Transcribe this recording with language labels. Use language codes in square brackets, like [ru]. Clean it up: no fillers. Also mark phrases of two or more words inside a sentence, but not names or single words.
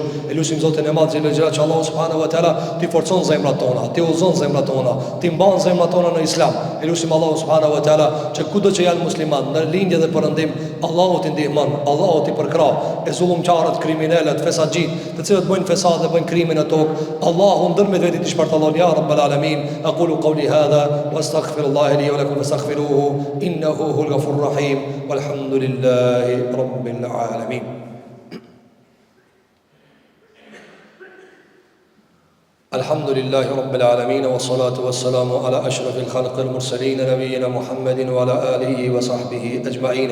[sq] E lutim Zotin e Madh Xhelel Xhelal që Allahu [ar] سبحانه وتعالى [sq] ti forcon zemrat tona, ti udhëzon zemrat tona, ti mban zemrat tona në Islam. E lutim Allahu [ar] سبحانه وتعالى [sq] që kudo që janë musliman, në lindje dhe perëndim, Allahu t'i ndihmon, Allahu t'i përkrah e zullumçarët, kriminalët, fesaxhit, të cilët bëjnë fesad dhe bëjnë krimin në tokë. Allahu ndërmjet vetë t'i shpartallon [ar] يا رب العالمين. أقول قولي هذا وأستغفر الله لي ولكم فاستغفروه إنه هو الغفور الرحيم والحمد لله رب العالمين. الحمد لله رب العالمين والصلاة والسلام على أشرف الخلق المرسلين نبينا محمد وعلى آله وصحبه أجمعين.